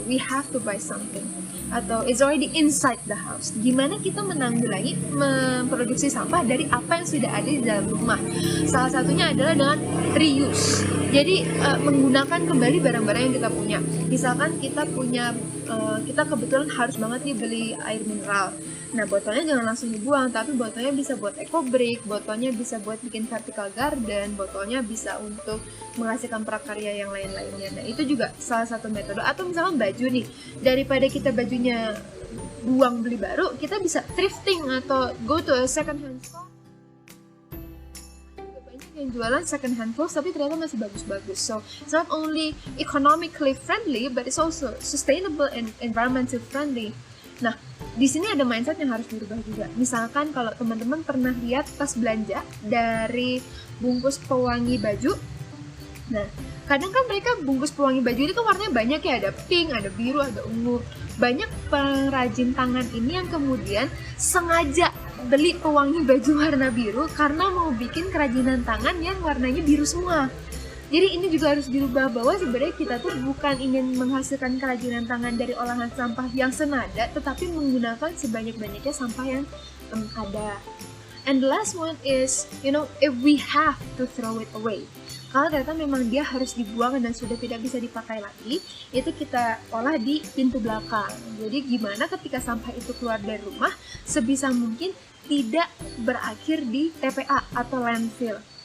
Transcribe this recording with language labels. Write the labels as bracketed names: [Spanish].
[English] We have to buy something, atau it's already inside the house. [Indonesian] Gimana kita menanggulangi memproduksi sampah dari apa yang sudah ada di dalam rumah? Salah satunya adalah dengan reuse. Jadi menggunakan kembali barang-barang yang kita punya. Misalkan kita punya kita kebetulan harus banget nih beli air mineral. Nah, botolnya jangan langsung dibuang, tapi botolnya bisa buat eco brick, botolnya bisa buat bikin vertical garden, botolnya bisa untuk menghasilkan prakarya yang lain-lainnya. Nah, itu juga salah satu metode. Atau misalkan baju nih, daripada kita bajunya buang beli baru, kita bisa thrifting atau [English] go to a second hand store. [Indonesian] Banyak yang jualan [English] second hand clothes [Indonesian] tapi ternyata masih bagus-bagus. [English] So it's not only economically friendly, but it's also sustainable and environmentally friendly. [Indonesian] Nah, di sini ada mindset yang harus dirubah juga. Misalkan kalau teman-teman pernah lihat tas belanja dari bungkus pewangi baju. Nah, kadang kan mereka bungkus pewangi baju ini kan warnanya banyak ya, ada pink, ada biru, ada ungu. Banyak pengrajin tangan ini yang kemudian sengaja beli pewangi baju warna biru karena mau bikin kerajinan tangan yang warnanya biru semua. Jadi ini juga harus dirubah bahwa sebenarnya kita tuh bukan ingin menghasilkan kerajinan tangan dari olahan sampah yang senada, tetapi menggunakan sebanyak-banyaknya sampah yang ada. [English] And the last one is, if we have to throw it away. [Indonesian] Kalau ternyata memang dia harus dibuang dan sudah tidak bisa dipakai lagi, itu kita olah di pintu belakang. Jadi gimana ketika sampah itu keluar dari rumah, sebisa mungkin tidak berakhir di TPA atau landfill.